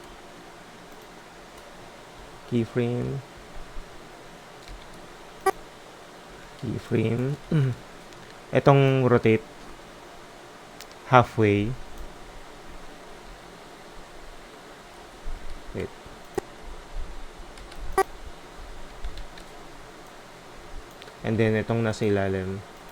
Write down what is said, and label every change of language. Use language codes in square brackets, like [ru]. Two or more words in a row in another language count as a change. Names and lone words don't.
[en] Keyframe. Keyframe. [tl] Etong rotate. Halfway. [en] Wait. And then [tl] itong nasa ilalim.